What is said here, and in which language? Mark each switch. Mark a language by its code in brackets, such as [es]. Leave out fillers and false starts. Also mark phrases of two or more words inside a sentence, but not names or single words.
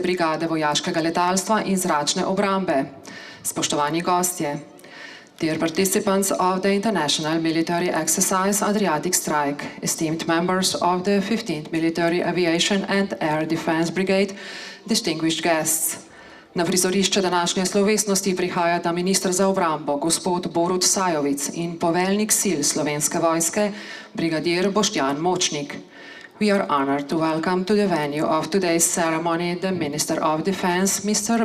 [sl] brigade vojaškega letalstva in zračne obrambe, spoštovani gostje. [en] Dear participants of the International Military Exercise Adriatic Strike, esteemed members of the 15th Military Aviation and Air Defense Brigade, distinguished guests. [sl] Na prizorišče današnje slovesnosti prihajata minister za obrambo, gospod Borut Sajovic in poveljnik sil Slovenske vojske, brigadir Boštjan Močnik. [en] We are honored to welcome to the venue of today's ceremony the Minister of Defense, Mr.